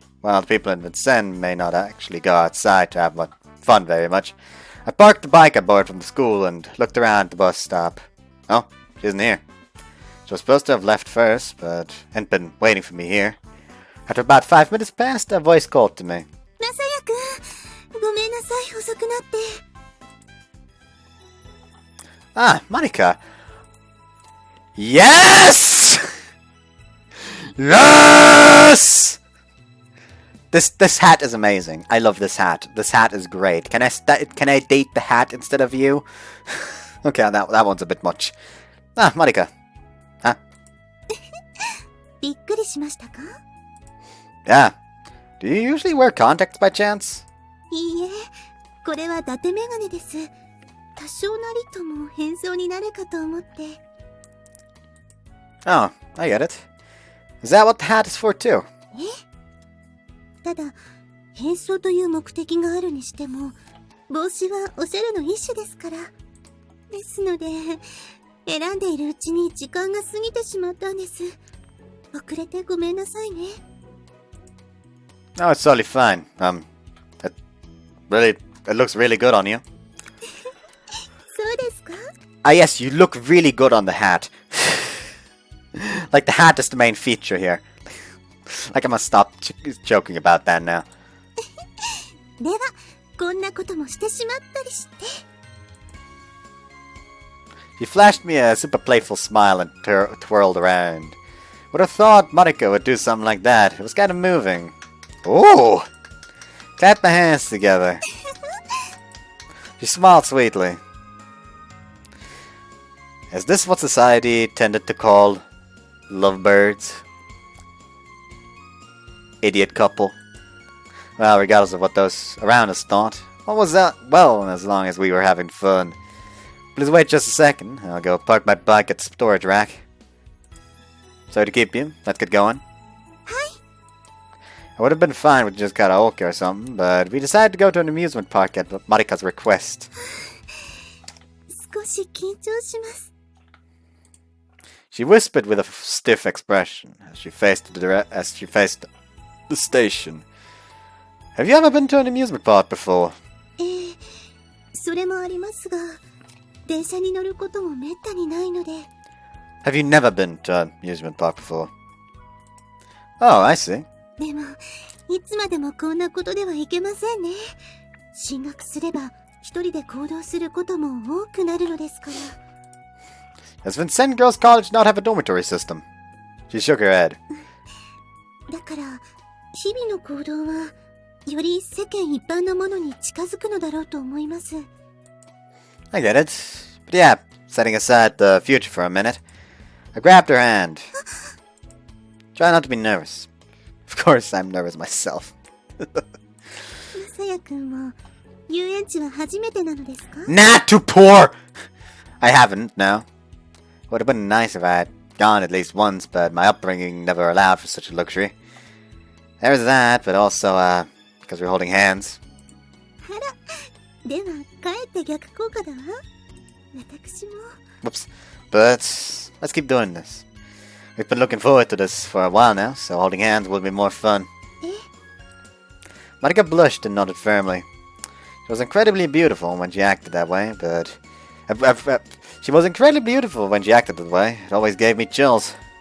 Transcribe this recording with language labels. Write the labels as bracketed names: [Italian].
[English] While the people in Vincennes may not actually go outside to have fun very much, I parked the bike I borrowed from the school and looked around the bus stop. Oh, she isn't here. She was supposed to have left first, but hadn't been waiting for me here. After about 5 minutes passed, a voice called to me. [Japanese] まさやくん、ごめんなさい、遅くなって。 [English] Ah, Marika. Yes! Yes! This hat is amazing. I love this hat. This hat is great. Can I date the hat instead of you? Okay, that one's a bit much. Ah, Marika. Huh? [Japanese] びっくりしましたか？ [English] Yeah. Do you usually wear contacts by chance? [Japanese] いいえ、これは伊達メガネです。多少なりとも変装になるかと思って。 [English] Oh, I get it. Is that what the hat is for too? [Japanese] ただ、変装という目的があるにしても、帽子はおしゃれの一種ですから。ですので、選んでいるうちに時間が過ぎてしまったんです。遅れてごめんなさいね。 [English] No, it's totally fine. It looks really good on you. [Japanese] そうですか？ [English] Ah, yes, you look really good on the hat. Like the hat is the main feature here. Like I must stop joking about that now. [Japanese] では、こんなこともしてしまったりして。 [English] She flashed me a super playful smile and twirled around. Would have thought Marika would do something like that. It was kind of moving. Ooh! Clapped my hands together. She smiled sweetly. Is this what society tended to call lovebirds? Idiot couple. Well, regardless of what those around us thought, what was that? Well, as long as we were having fun. Please wait just a second. I'll go park my bike at the storage rack. Sorry to keep you. Let's get going. Hi. I would have been fine with just karaoke or something, but we decided to go to an amusement park at Marika's request. [Japanese] 少し緊張します。 [English] She whispered with a stiff expression as she faced the station. Have you ever been to an amusement park before? [Japanese] それもありますが、電車に乗ることもめったにないので。 [English] Have you never been to an amusement park before? Oh, I see. [Japanese] でも、いつまでもこんなことではいけませんね。進学すれば、一人で行動することも多くなるのですから。 [English] Does Vincennes Girls College not have a dormitory system? She shook her head. [Japanese] だから、日々の行動は、より世間一般のものに近づくのだろうと思います。 [English] I get it. But yeah, setting aside the future for a minute, I grabbed her hand. Try not to be nervous. Of course, I'm nervous myself. [Japanese] まさやくんも、遊園地は初めてなのですか？ [English] Not too poor! I haven't, no. Would have been nice if I had gone at least once, but my upbringing never allowed for such a luxury. There's that, but also, because we're holding hands. [Japanese] ではかえって逆効果だわ。私も。 [English] Whoops. But let's keep doing this. We've been looking forward to this for a while now, so holding hands will be more fun. Marika blushed and nodded firmly. She was incredibly beautiful when she acted that way, but... she was incredibly beautiful when she acted that way. It always gave me chills.